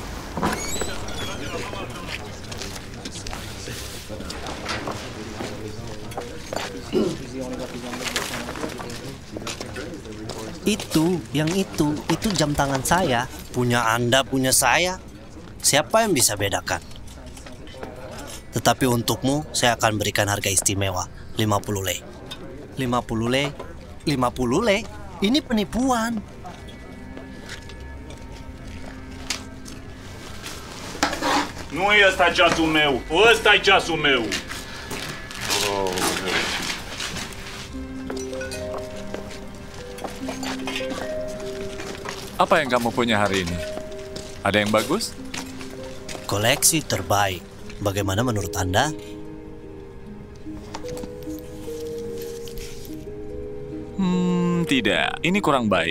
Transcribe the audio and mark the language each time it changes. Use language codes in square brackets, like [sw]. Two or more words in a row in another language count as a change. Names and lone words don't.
[id] Itu jam tangan saya. Punya Anda, punya saya. Siapa yang bisa bedakan? Tetapi untukmu, saya akan berikan harga istimewa, 50 lei. 50 lei? 50 lei? Ini penipuan. [ro] Nu e ăsta ceasul meu, ăsta e ceasul meu. [id] Apa yang kamu punya hari ini? Ada yang bagus? Koleksi terbaik. Bagaimana menurut Anda? Tidak. Ini kurang baik.